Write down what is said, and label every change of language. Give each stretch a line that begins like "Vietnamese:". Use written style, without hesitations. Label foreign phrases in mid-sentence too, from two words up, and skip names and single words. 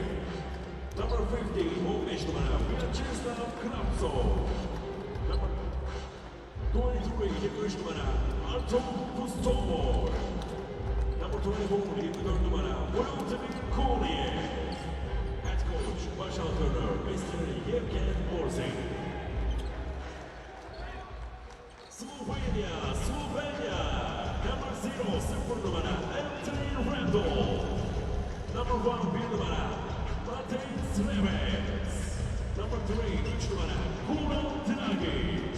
English: Number 15,
Turkish: 15 numara Vyacheslav Kravtsov.
English: Number 23,
Turkish: 23 numara Artem Pustomor.
English: Number 24,
Turkish: 24 numara Volodymyr Koniev.
English: Head coach,
Turkish: baş antrenör Mr. Yevgen Borzin. Slovenia, Slovenia.
English: Number 0,
Turkish: 0 numara Anthony Randall.
English: Number 1,
Turkish: 1 numara Matej Srevets.
English: Number 3,
Turkish: 3 numara Kural Dragic.